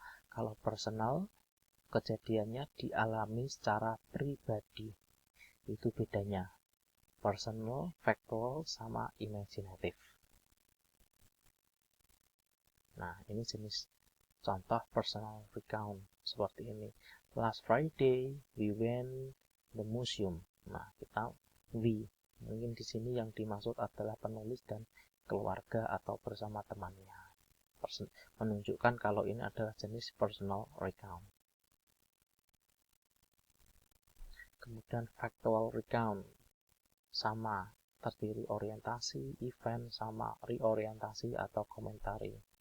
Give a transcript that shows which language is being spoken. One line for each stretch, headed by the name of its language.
Indonesian: Kalau personal, kejadiannya dialami secara pribadi. Itu bedanya personal, factual, sama imaginative. Nah, ini jenis contoh personal recount seperti ini.
English: Last Friday we went the museum.
Indonesian: Nah, kita we. Mungkin di sini yang dimaksud adalah penulis dan keluarga atau bersama temannya. Menunjukkan kalau ini adalah jenis personal recount. Kemudian factual recount sama, terdiri orientasi, event, sama reorientasi atau komentari.